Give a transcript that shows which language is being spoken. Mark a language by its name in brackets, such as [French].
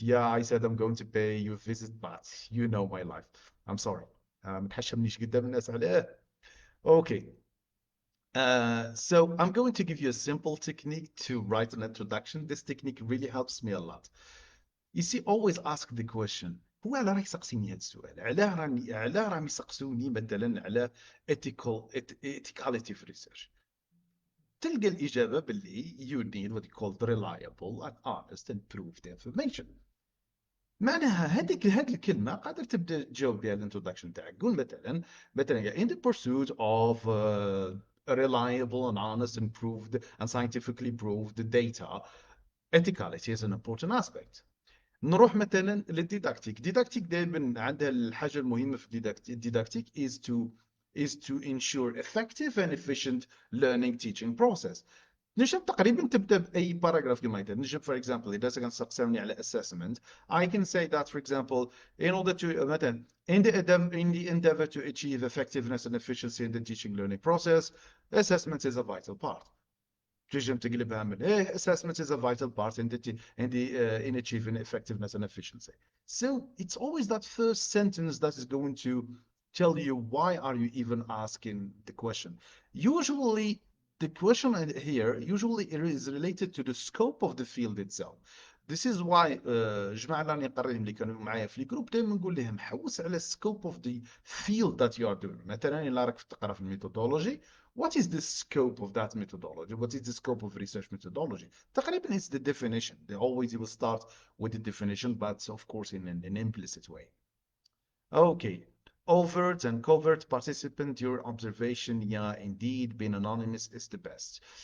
[English] Yeah, I said I'm going to pay you a visit, but you know my life. I'm sorry. [Arabic] متحشمنيش قدام الناس عليه. [English] Okay, so I'm going to give you a simple technique to write an introduction. This technique really helps me a lot. You see, always ask the question. [Arabic] هو على راه يسقسيني هذا السؤال؟ علاه راهم يسقسوني مثلا على ethicality في research؟ تلقى الإجابة باللي [English] you need what you call reliable and honest and proved information. [Arabic] معناها هذه الكلمه قادر تبدا تجاوب بها الانتروداكشن تاعك. قول مثلا [English] in the pursuit of reliable and honest and proved and scientifically proved data, ethicality is an important aspect. [Arabic] نروح مثلا للديداكتيك. ديداكتيك دائما عندها الحاجه المهمه في الديداكتيك [English] is to ensure effective and efficient learning teaching process. [Arabic] نجم تقريبا تبدا باي باراجراف كما قلت. [English] نجم for example [Arabic] اذا كان تسالني على [English] assessment, I can say that for example in order to مثلا in the endeavor to achieve effectiveness and efficiency in the teaching learning process, assessment is a vital part. [Arabic] تنجم تقلبها من [English] assessment is a vital part in achieving effectiveness and efficiency. So it's always that first sentence that is going to tell you why are you even asking the question. Usually the question here usually is related to the scope of the field itself. This is why [Arabic] جماعة اللي نقريهم اللي كانوا معايا في الجروب دائما نقول لهم حوس على [English] scope of the field that you are doing. [Arabic] مثلا إلا راك تقرا في الميثودولوجي, [English] what is the scope of that methodology? What is the scope of research methodology? [Arabic] تقريبا [English] it's the definition. They always will start with the definition, but of course in an implicit way. Okay, overt and covert participant, your observation, yeah, indeed, being anonymous is the best.